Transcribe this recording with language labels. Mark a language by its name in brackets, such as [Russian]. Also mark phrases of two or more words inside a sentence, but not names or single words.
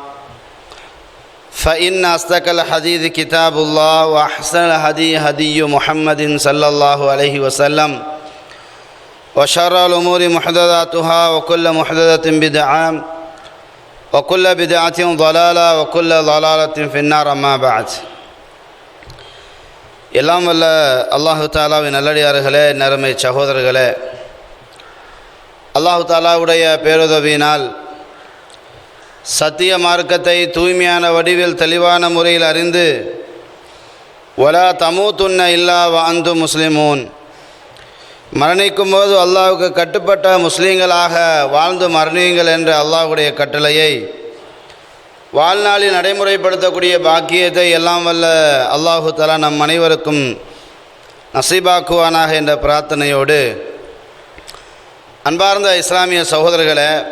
[Arabic] فإن أصدق الحديث كتاب الله وأحسن الهدي هدي محمد صلى الله عليه وسلم وشر الأمور محدثاتها وكل محدثة بدعة وكل بدعة ضلالة وكل ضلالة في النار أما بعد [Tamil] எல்லாம் வல்ல அல்லாஹு தாலாவின் நல்லடியார்களே, நறுமை சகோதரர்களே, அல்லாஹு தாலாவுடைய பேருதவியினால் சத்திய மார்க்கத்தை தூய்மையான வடிவில் தெளிவான முறையில் அறிந்து [Arabic] ولا تموتن إلا وأنتم مسلمون, [Tamil] மரணிக்கும் போது அல்லாஹுக்கு கட்டுப்பட்ட முஸ்லீம்களாக வாழ்ந்து மரணியுங்கள் என்ற அல்லாஹுடைய கட்டளையை வாழ்நாளில் நடைமுறைப்படுத்தக்கூடிய பாக்கியத்தை எல்லாம் வல்ல அல்லாஹு தஆலா நம் அனைவருக்கும் நசீபாக்குவானாக என்ற பிரார்த்தனையோடு, அன்பார்ந்த இஸ்லாமிய சகோதரர்களே,